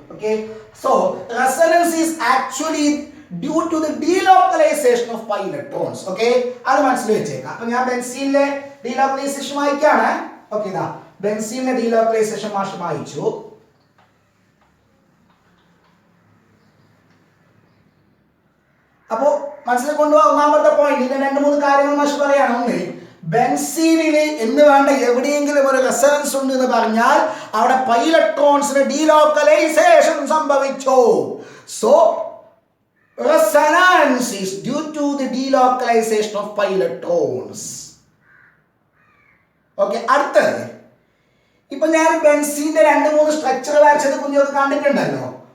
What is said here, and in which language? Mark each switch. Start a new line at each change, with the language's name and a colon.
English: Okay, so resonance is actually due to the delocalization of pi electrons.
Malayalam: Okay, അത് മനസ്സിൽ വെച്ചേക്കാം. അപ്പൊ ഞാൻ ബെൻസീനിലെ ഡീലോക്കലൈസേഷൻ വായിക്കാണ്. ഓക്കെ, ഇതാ ബെൻസീനിലെ ഡീലോക്കലൈസേഷൻ മാഷ് വായിച്ചു. അപ്പോ മനസ്സിൽ കൊണ്ടുപോകാൻ ഒന്നാമത്തെ പോയിന്റ്, ഇതിന്റെ 2-3 കാര്യങ്ങൾ മാഷ് പറയാണ്. ഒന്ന്, ബെൻസീനില് എന്ന് വേണ്ട എവിടെയെങ്കിലും ഒരു റെസൊണൻസ് ഉണ്ട് എന്ന് പറഞ്ഞാൽ അവിടെ പൈ ഇലക്ട്രോൺസിന് ഡീലോക്കലൈസേഷൻ സംഭവിച്ചു. So
English: Resonance is due to the delocalization of pi electrons.
Malayalam: Okay, അടുത്തത് ഇപ്പൊ ഞാൻ ബെൻസീന്റെ 2-3 സ്ട്രക്ചർ വരച്ചത് കുഞ്ഞൊക്കെ കണ്ടിട്ടുണ്ടല്ലോ.